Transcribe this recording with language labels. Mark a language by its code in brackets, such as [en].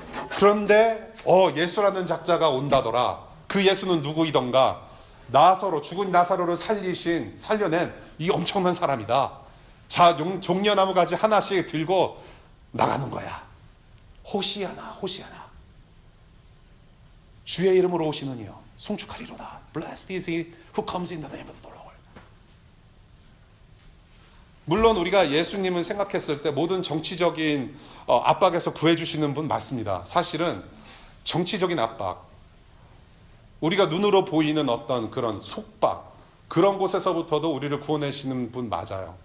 [ko] 그런데 예수라는 작자가 온다더라. 그 예수는 누구이던가? 나사로, 죽은 나사로를 살려낸 이 엄청난 사람이다. 자, 종려나무 가지 하나씩 들고 나가는 거야. 호시아나, 호시아나. 주의 이름으로 오시는 이여 송축하리로다. [en] Blessed is he who comes in the name of the Lord. [ko] 물론 우리가 예수님을 생각했을 때 모든 정치적인 압박에서 구해주시는 분 맞습니다. 사실은 정치적인 압박, 우리가 눈으로 보이는 어떤 그런 속박, 그런 곳에서부터도 우리를 구원하시는 분 맞아요.